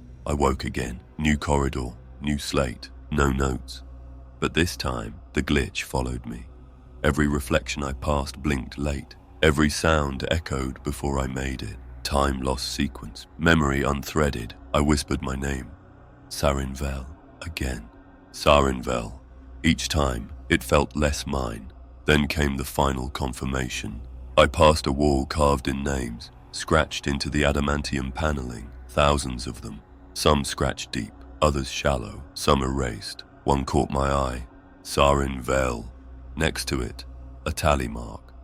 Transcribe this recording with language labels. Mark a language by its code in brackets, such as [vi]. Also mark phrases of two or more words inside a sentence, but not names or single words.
[en] I woke again, new corridor, new slate, no notes. But this time, the glitch followed me. Every reflection I passed blinked late. Every sound echoed before I made it. Time lost sequence, memory unthreaded. I whispered my name. Sarin Vel, again. Sarin Vel. Each time, it felt less mine. Then came the final confirmation. I passed a wall carved in names, scratched into the adamantium paneling, thousands of them. Some scratched deep, others shallow, some erased. One caught my eye. Sarin Vel. Next to it, a tally mark.